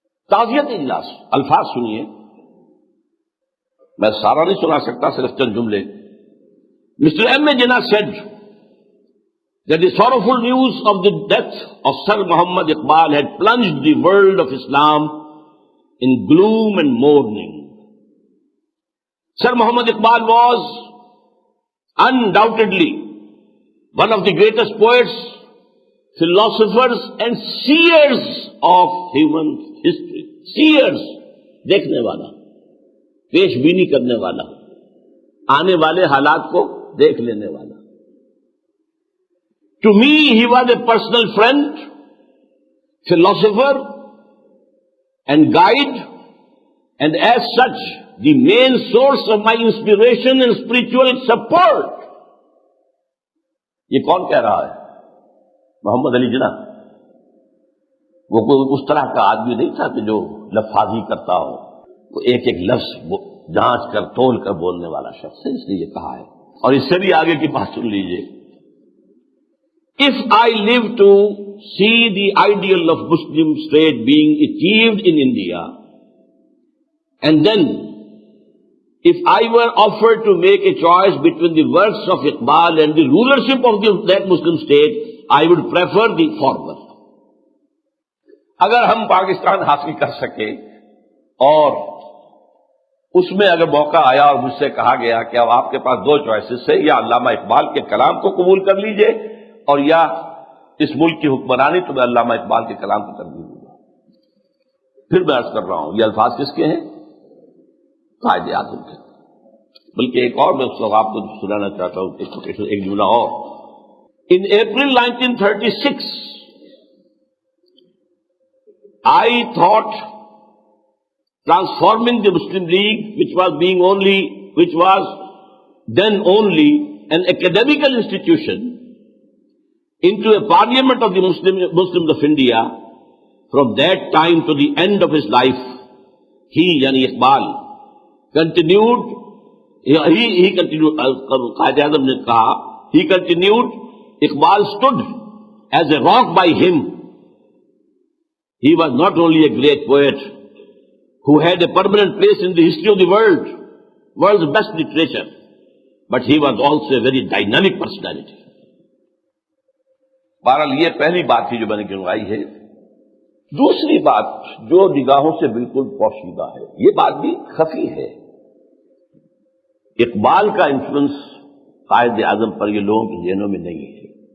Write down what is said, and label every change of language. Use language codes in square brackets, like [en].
[ur] تعزیت اجلاس، الفاظ سنیے، میں سارا نہیں سنا سکتا، صرف چند جملے۔ Mister M a Jinnah [en] said that the sorrowful news of the death of Sir Muhammad Iqbal had plunged the world of Islam in gloom and mourning. Sir Muhammad Iqbal was undoubtedly one of the greatest poets, philosophers and seers of human history. Seers, [ur] دیکھنے والا، پیش بینی کرنے والا، آنے والے حالات کو دیکھ لینے والا۔ [en] To me, he was a personal friend, philosopher, and guide, and as such, the main source of my inspiration and spiritual support. [ur] یہ کون کہہ رہا ہے؟ محمد علی جناح۔ وہ کوئی اس طرح کا آدمی نہیں تھا کہ جو لفاظی کرتا ہو، وہ ایک ایک لفظ جانچ کر تول کر بولنے والا شخص ہے، اس لیے یہ کہا ہے۔ اور اس سے بھی آگے کی بات سن لیجئے، [en] If I live to see the ideal of Muslim state being achieved in India, and then if I were offered to make a choice between the works of Iqbal and the rulership of that Muslim state, I would prefer the former. [ur] اگر ہم پاکستان حاصل کر سکے اور اس میں اگر موقع آیا اور مجھ سے کہا گیا کہ اب آپ کے پاس دو چوائسز ہے، یا علامہ اقبال کے کلام کو قبول کر لیجئے اور یا اس ملک کی حکمرانی، تو میں علامہ اقبال کے کلام کو ترجیح دوں گا۔ پھر میں عرض کر رہا ہوں، یہ الفاظ کس کے ہیں؟ قائد اعظم کے۔ بلکہ ایک اور میں اس وقت آپ کو سنانا چاہتا ہوں، ایک جملہ اور۔ [en] In April 1936, I thought transforming the Muslim League, which was then only an academical institution, into a parliament of the Muslims of India. From that time to the end of his life, he, [ur] yani [en] Iqbal, continued, he continued, [ur] Qaid Azam ne kaha, [en] he continued, Iqbal stood as a rock by him. He was not only a great poet who had a permanent place in the history of the world's best literature, but he was also a very dynamic personality. [ur] بہرحال یہ پہلی بات تھی جو میں نے گنوائی ہے۔ دوسری بات جو نگاہوں سے بالکل پوشیدہ ہے، یہ بات بھی خفی ہے، اقبال کا انفلوئنس قائد اعظم پر یہ لوگوں کے ذہنوں میں نہیں ہے،